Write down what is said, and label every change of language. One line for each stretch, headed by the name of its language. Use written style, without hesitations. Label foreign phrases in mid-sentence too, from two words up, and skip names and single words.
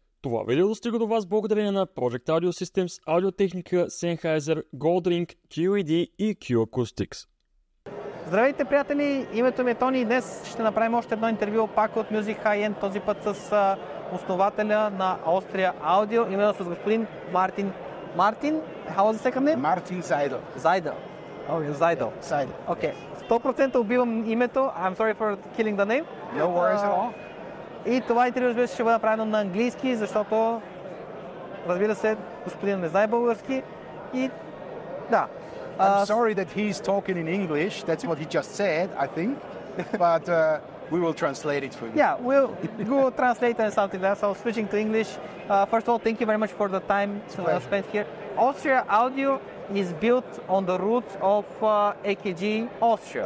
Bulgarian: Това видео достига до вас благодарение на Project Audio Systems, аудиотехника, Sennheiser, Goldring, QED и Q-Acoustics. Здравейте, приятели! Името ми е Тони и днес ще направим още едно интервю пак от Music High End, този път с основателя на Austria Audio, именно с господин Мартин. Мартин,
English: how was the second name? Martin Seidel. Seidel. Oh, Seidel. Seidel.
Bulgarian: Okay. 100% убивам името.
English: I'm sorry for killing the name. No worries at all.
Bulgarian: И това интервю, разбира се, ще бъде направено на английски, защото, разбира се, господин не знае български. И да.
English: I'm sorry that he's talking in English. That's what he just said, I think. But we will translate it for you. Yeah, we'll go translate and something like that. So switching to English. First of all, thank you very much for the time spent here. Austria Audio is built on the roots of AKG Austria.